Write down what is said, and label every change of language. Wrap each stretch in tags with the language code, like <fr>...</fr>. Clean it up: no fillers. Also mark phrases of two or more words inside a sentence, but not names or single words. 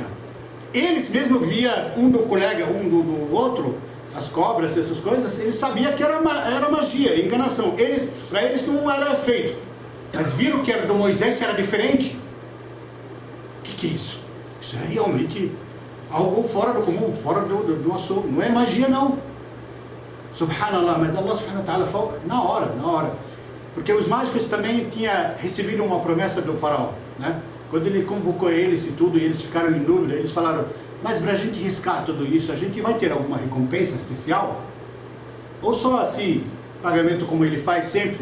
<pt>Eles mesmo via um do colega, um do outro, as cobras, essas coisas, eles sabiam que era magia, enganação. Para eles não era feito. Mas viram que era do Moisés, era diferente. O que é isso? Isso é realmente algo fora do comum, fora do nosso... Não é magia, não. Subhanallah, mas</pt> <ar>الله سبحانه وتعالى</ar> <pt>falou na hora. Porque os mágicos também tinham recebido uma promessa do faraó, né? Quando ele convocou eles e tudo, e eles ficaram em dúvida, eles falaram, mas para a gente riscar tudo isso, a gente vai ter alguma recompensa especial? Ou só assim, pagamento como ele faz sempre?</pt>